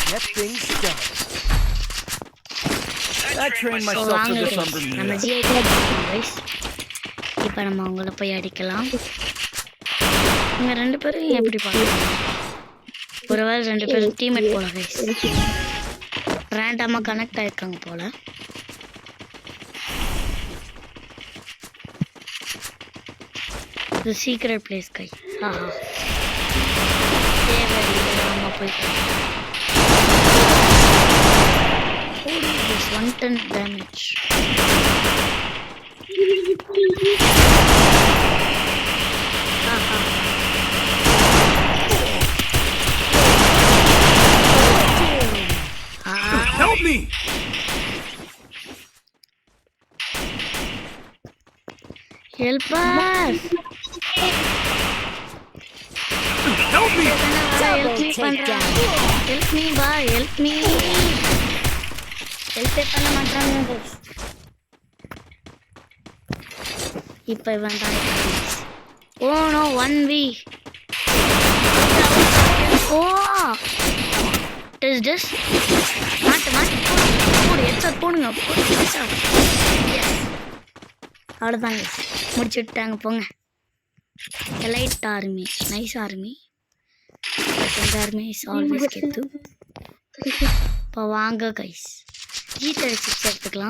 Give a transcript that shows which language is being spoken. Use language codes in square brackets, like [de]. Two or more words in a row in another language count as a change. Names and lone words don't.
[ta] நம்ம GI guys. இப்போ நம்ம அவங்கள போய் அடிக்கலாம். இங்க ரெண்டு பேரும் எப்படி பாக்குறாங்க? ஒருவேளை ரெண்டு பேரும் டீம்மேட் போல guys. ரேண்டமா கனெக்ட் ஆயிருக்காங்க போல. [en] The secret place guy. Haha. [ta] நம்ம போய் [en] this 110 damage. Haha. Help me. Help us. Help me! Help me, Pandra. Help me, bye. Help me. Help me, [ta] Pandra. இப்போ இவன் தான். [en] Oh no, 1v. Oh. This. [ta] மாட்டு. போடு, ஹெட்ஷாட் போடுங்க. ஹெட்ஷாட். அவ்வளோதாங்க. முடிச்சு விட்டாங்க போங்க. [en] elite army, nice army. [ta] இந்த [en] army is always [ta] கெத்து. இப்போ வாங்க கைஸ், G36 எடுத்துக்கலாம்.